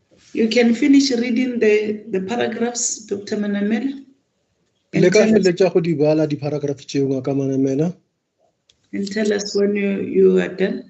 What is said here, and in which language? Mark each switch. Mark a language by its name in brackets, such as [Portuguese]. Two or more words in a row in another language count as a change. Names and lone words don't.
[English] You can finish reading the paragraphs, Dr. Manamela, [Northern Sotho] Le [English] and [Northern Sotho] ka [English] tell us, [Northern Sotho] feletša go di bala di-paragraph tšeo ngaka Manamela. [English] and tell us when you are done.